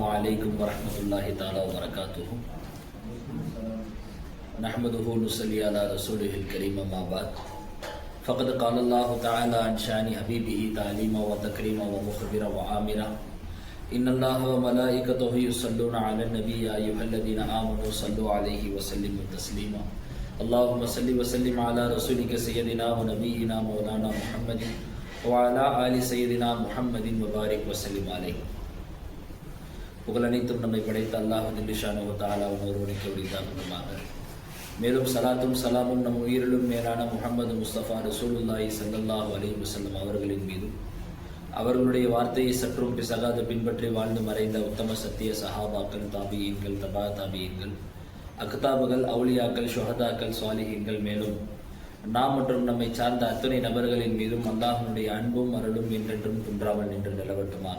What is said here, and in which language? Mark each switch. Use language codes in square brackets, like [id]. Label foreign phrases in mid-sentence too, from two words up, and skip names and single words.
[ar] عليكم ورحمة الله تعالى وبركاته نحمده ونصلي على رسوله الكريم ما بعد فقد قال الله تعالى عن شان حبيبه تعليما وتكريما ومخبرا وآمرا إن الله وملائكته يصلون على النبي يا أيها الذين آمنوا صلوا عليه وسلموا تسليما اللهم صل وسلم على رسولك سيدنا ونبينا مولانا محمد وعلى آل سيدنا محمد وبارك وسلم عليه. [ta] புகழனைத்தும் நம்மை படைத்த [ar] الله جل شأنه تعالى [ta] ஒருவனுக்கு உரித்தாகுமாக. மேலும் சலாத்தும் சலாமும் நம் உயிரிலும் மேலான முஹம்மது முஸ்தபா [ar] رسول الله صلى الله عليه وسلم [ta] அவர்களின் மீதும் அவர்களுடைய வார்த்தையை சற்றும் பிசகாது பின்பற்றி வாழ்ந்து மறைந்த உத்தம சத்திய சஹாபாக்கள், தாபியீன்கள், தபா தாபியீன்கள், அக்தாபுகள், அவுலியாக்கள், ஷுஹதாக்கள், சாலிஹீன்கள், மேலும் நாம் மற்றும் நம்மை சார்ந்த அத்தனை நபர்களின் மீதும் அல்லாஹ்வுடைய அன்பும் அருளும் என்றென்றும் குன்றாமல் நின்று நிலவட்டுமாக.